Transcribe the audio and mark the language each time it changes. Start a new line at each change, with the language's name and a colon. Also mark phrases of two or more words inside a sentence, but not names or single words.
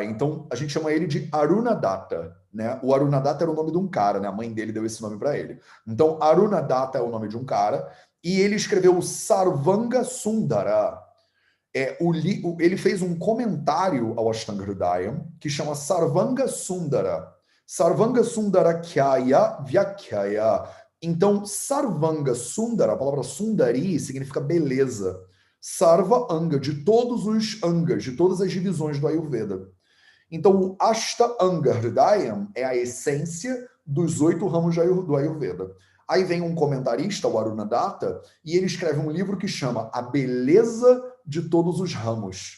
Portuguese: Então, a gente chama ele de Aruna Datta, né? O Aruna Datta era o nome de um cara, né? A mãe dele deu esse nome para ele. Então, Aruna Datta é o nome de um cara e ele escreveu o Sarvanga Sundara. Ele fez um comentário ao Ashtanga Hridayam que chama Sarvanga Sundara.
Sanskrit: Sarvanga Sundara Khyaya Vyakhya.
Portuguese: Então, Sarvanga Sundara, a palavra Sundari significa beleza.
Sanskrit: Sarva Anga,
Portuguese: de todos os Angas, de todas as divisões do Ayurveda. Então, o Ashta Anga Hridayam é a essência dos 8 ramos do Ayurveda. Aí vem um comentarista, o Aruna Datta, e ele escreve um livro que chama A Beleza de Todos os Ramos.